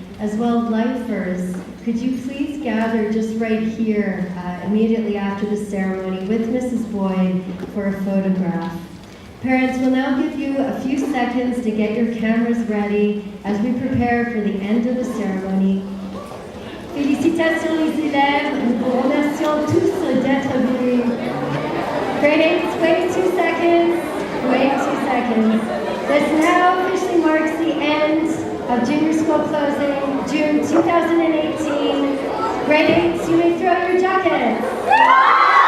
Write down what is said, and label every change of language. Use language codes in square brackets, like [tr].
[en] As well, lifers, could you please gather just right here immediately after the ceremony with Mrs. Boyd for a photograph. Parents, we'll now give you a few seconds to get your cameras ready as we prepare for the end of the ceremony. [fr] Félicitations les élèves, nous vous remercions tous d'être venus. [en] Grade 8, wait 2 seconds. Wait 2 seconds. This now officially marks the end of junior school closing, June 2018. Grade 8, you may throw your jackets.